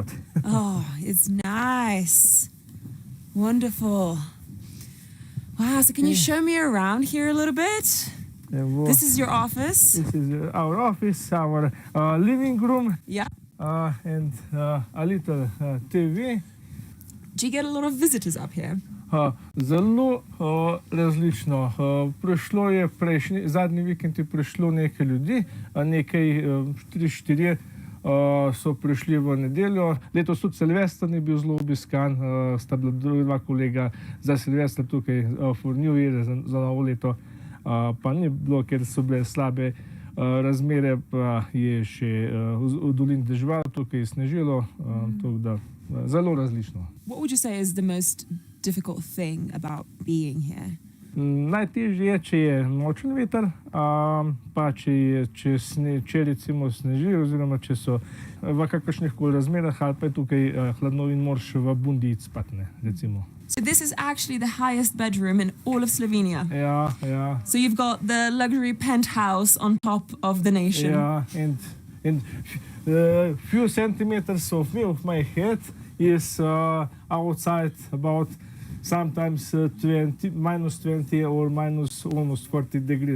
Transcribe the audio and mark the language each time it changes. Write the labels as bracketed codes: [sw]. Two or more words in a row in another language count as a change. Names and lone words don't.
[en] Oh, it's nice. Wonderful. Wow, so can you show me around here a little bit? This is your office? This is our office, our living room. Yeah. And a little TV. Do you get a lot of visitors up here? [sl] Zelo različno. Prišlo je zadnji vikend je prišlo nekaj ljudi, nekaj 3-4 so prišli v nedeljo. Letos tudi Silvester je bil zelo obiskan, sta bila 2 kolega za Silvester tukaj [en] for New Year, [sl] za novo leto, pa ni bilo, ker so bile slabe razmere, pa je še v dolini deževalo, tukaj je snežilo, tako da zelo različno. [en] What would you say is the most difficult thing about being here? [sl] Najtežje je, če je močen veter, pa če recimo sneži, oziroma če so v kakršnih koli razmerah, ali pa je tukaj hladno in moraš v bundi spati, recimo. [en] So this is actually the highest bedroom in all of Slovenia. [sl] Ja, ja. [en] So you've got the luxury penthouse on top of the nation. Yeah, and few centimeters of my head is outside about sometimes minus 20 or minus almost 40 degrees.